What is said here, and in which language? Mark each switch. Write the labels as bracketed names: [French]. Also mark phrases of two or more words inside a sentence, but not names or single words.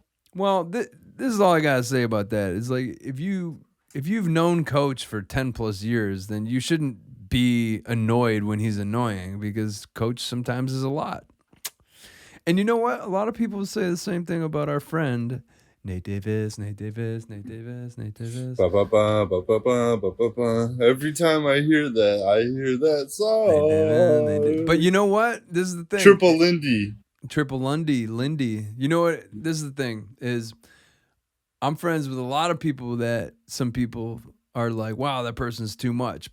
[English] Well, this is all I gotta say about that. It's like if you've known Coach for 10+ years, then you shouldn't be annoyed when he's annoying, because Coach sometimes is a lot. And you know what? A lot of people say the same thing about our friend Nate Davis. Ba, ba, ba, ba, ba, ba, ba, ba, ba. Every time I hear that song. But you know what? This is the thing. Triple Lindy. You know what? This is the thing, is I'm friends with a lot of people that some people are like, wow, that person's too much.